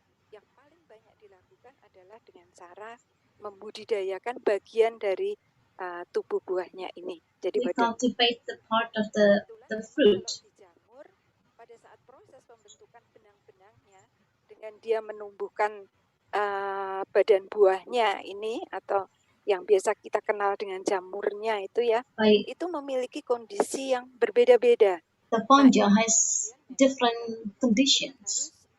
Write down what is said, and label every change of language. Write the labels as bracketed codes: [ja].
[id] Yang paling banyak dilakukan adalah dengan cara membudidayakan bagian dari tubuh buahnya ini. Jadi [en] we cultivate the part of the fruit. [id] Pada saat proses pembentukan benang-benangnya dan dia menumbuhkan badan buahnya ini atau yang biasa kita kenal dengan jamurnya itu ya, itu memiliki kondisi yang berbeda-beda. [en] The fungi has different conditions.